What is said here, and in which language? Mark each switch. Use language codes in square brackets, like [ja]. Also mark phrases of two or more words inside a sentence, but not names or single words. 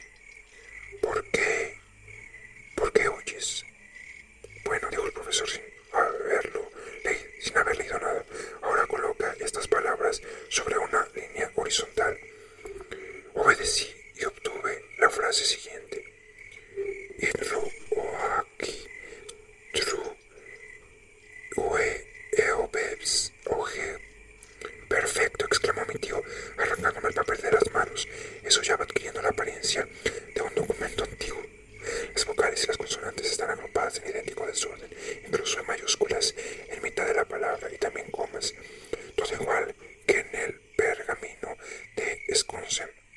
[es] ¿Por qué? ¿Por qué huyes? Bueno, dijo el profesor sin haber leído nada. Ahora coloca estas palabras sobre una línea horizontal. Obedecí y obtuve la frase siguiente: Inru oaki tru ue eobebs oje. Perfecto, exclamó mi tío, arrancándome el papel de las manos. Eso ya va adquiriendo la apariencia de un documento antiguo. Las vocales y las consonantes están agrupadas en idéntico desorden, incluso en mayúsculas en mitad de la palabra y también comas, todo igual que en el pergamino de Wisconsin.